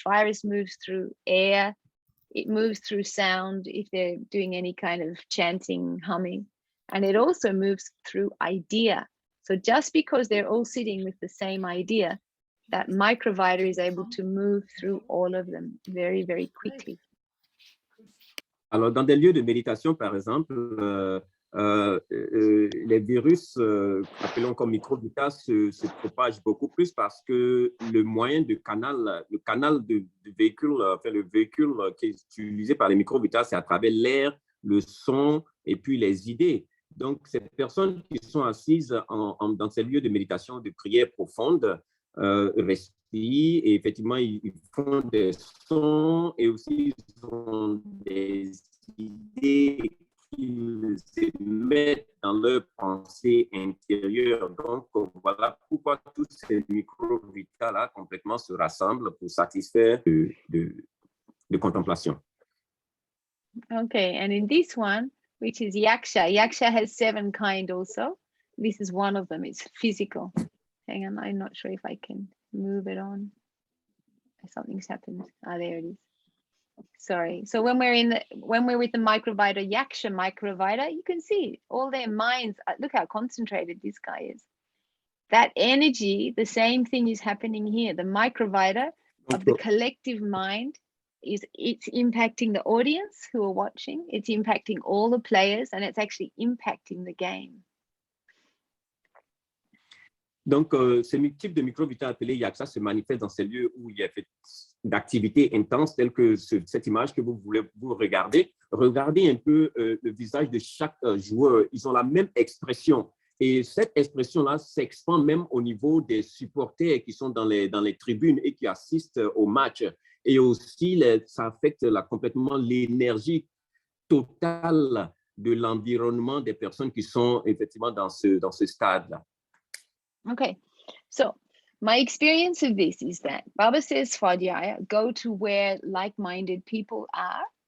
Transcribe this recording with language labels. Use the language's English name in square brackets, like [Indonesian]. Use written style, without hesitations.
[English] Virus moves through air, it moves through sound if they're doing any kind of chanting, humming, and it also moves through idea. So just because they're all sitting with the same idea, that Microvita is able to move through all of them very, very quickly. [French] Alors, dans des lieux de méditation, par exemple, les virus, appelons comme Microvita, se propagent beaucoup plus parce que le moyen de canal, le canal de véhicule, le véhicule qui est utilisé par les Microvita, c'est à travers l'air, le son et puis les idées. Donc, ces personnes qui sont assises dans ces lieux de méditation, de prière profonde, respirent et effectivement, ils font des sons et aussi ils ont des idées qu'ils émettent dans leur pensée intérieure. Donc, voilà pourquoi tous ces Microvita-là complètement se rassemblent pour satisfaire de contemplation. [English] Okay, and in this one, which is Yaksha. Yaksha has 7 kinds also. This is one of them. It's physical. Hang on, I'm not sure if I can move it on. Something's happened. Ah, there it is. Sorry. So when we're with the Microvita, Yaksha Microvita, you can see all their minds. Look how concentrated this guy is. That energy, the same thing is happening here. The Microvita of the collective mind it's impacting the audience who are watching, it's impacting all the players, and it's actually impacting the game. [French] Donc, ce type de Microvita appelé Yaksha se manifeste dans ces lieux où il y a d'activités intenses telles que cette image que vous regardez. Regardez un peu le visage de chaque joueur. Ils ont la même expression. Et cette expression-là s'expand même au niveau des supporters qui sont dans les tribunes et qui assistent au match. Et aussi, ça affecte complètement l'énergie totale de l'environnement des personnes qui sont effectivement dans ce stade-là. [English] Okay, so my experience of this is that Baba says, Swadhyaya, go to where like-minded people are.